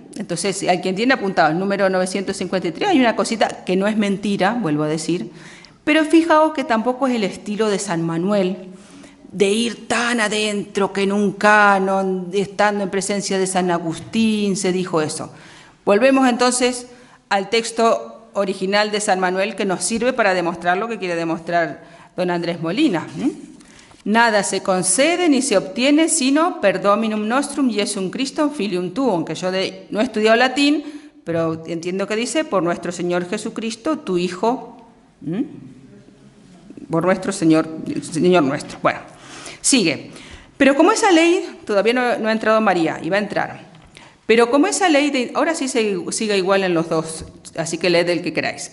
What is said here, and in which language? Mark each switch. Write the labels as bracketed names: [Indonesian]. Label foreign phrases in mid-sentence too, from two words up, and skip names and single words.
[Spanish] Entonces, si hay quien tiene apuntado el número 953, hay una cosita que no es mentira, vuelvo a decir, pero fijaos que tampoco es el estilo de San Manuel, de ir tan adentro que en un canon, estando en presencia de San Agustín, se dijo eso. Volvemos entonces al texto original de San Manuel, que nos sirve para demostrar lo que quiere demostrar don Andrés Molina. Nada se concede ni se obtiene sino [Latin] per Dominum nostrum Iesum Christum filium tuum, [Spanish] aunque yo no he estudiado latín, pero entiendo que dice por nuestro Señor Jesucristo, tu Hijo, por nuestro Señor nuestro. Bueno, sigue. Pero como esa ley, todavía no ha entrado María, y va a entrar. Pero como esa ley ahora sí sigue igual en los dos, así que leed el que queráis.